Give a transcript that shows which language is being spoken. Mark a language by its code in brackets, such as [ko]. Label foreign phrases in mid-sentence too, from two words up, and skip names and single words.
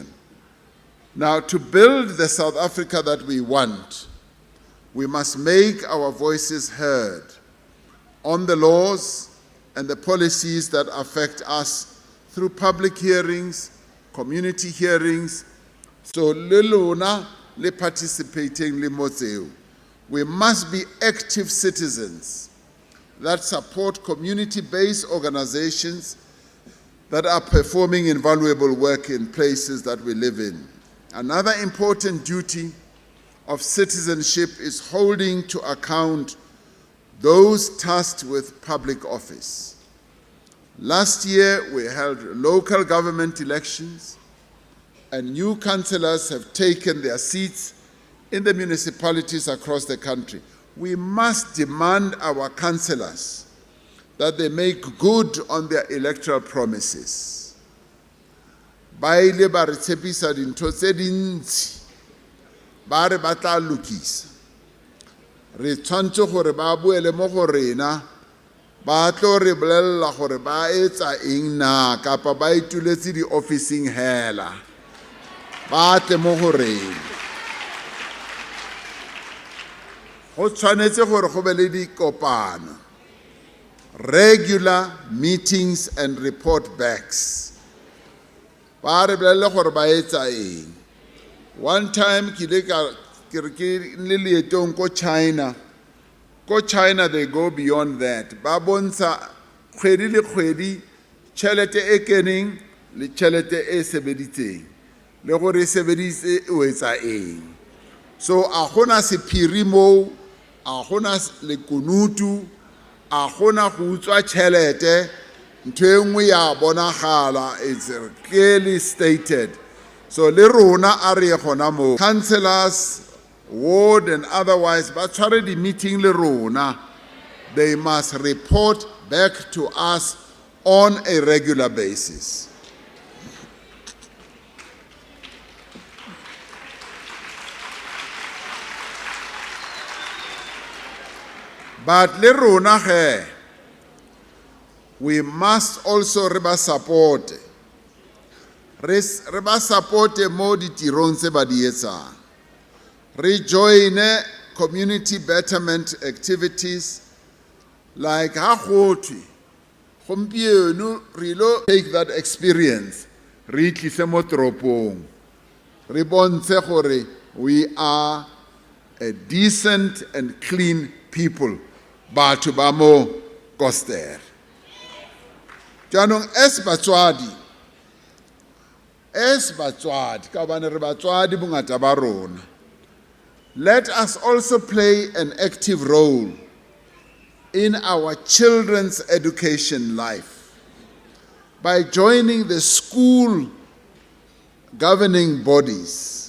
[en] Now, to build the South Africa that we want, we must make our voices heard on the laws and the policies that affect us through public hearings, community hearings. So, [tn] le lona le participating le motseo. [en] We must be active citizens that support community-based organizations that are performing invaluable work in places that we live in. Another important duty of citizenship is holding to account those tasked with public office. Last year, we held local government elections, and new councillors have taken their seats in the municipalities across the country. We must demand our councillors that they make good on their electoral promises. [tn] Ba ile ba re tshepisa dintho tse dintsi, ba re ba tla lokisa. Re tshwantse gore ba boele mo go rena, ba tlo re bolella gore ba etsa eng na kapa ba ituletse di officing hela. Ba tle mo go rena. Go tshwanetse gore go be le dikopano, [en] regular meetings and report backs. [tn] Ba re bolelle gore ba etsa eng. One time ke le leetong ko China. [en] Ko China they go beyond that. [tn] Ba bontsha kgwedi le kgwedi tšhelete e keneng le tšhelete e sebeditseng le gore sebeditse o etsa eng. So a gona sephiri moo, a gona lekunutu, a gona go utswa tšhelete, ntho e nngwe ya bonagala, [en] it's clearly stated. [tn] So le rona a re gona moo. [en] Councillors, ward and otherwise, [tn] ba tshware di meeting le rona. [en] They must report back to us on a regular basis. [tn] But le rona ge, [en] we must also [tn] re ba [en] support. [tn] Re ba support mo ditirong tse ba di etsang. Re [en] join community betterment activities like [tn] ha gotwe gompieno re lo [en] take that experience [tn] re tlise mo toropong. Re bontshe gore [en] we are a decent and clean people. [tn] Batho ba mo Koster. Jaanong as batswadi ka hobane re batswadi bongata ba rona, [en] let us also play an active role in our children's education life by joining the school governing bodies.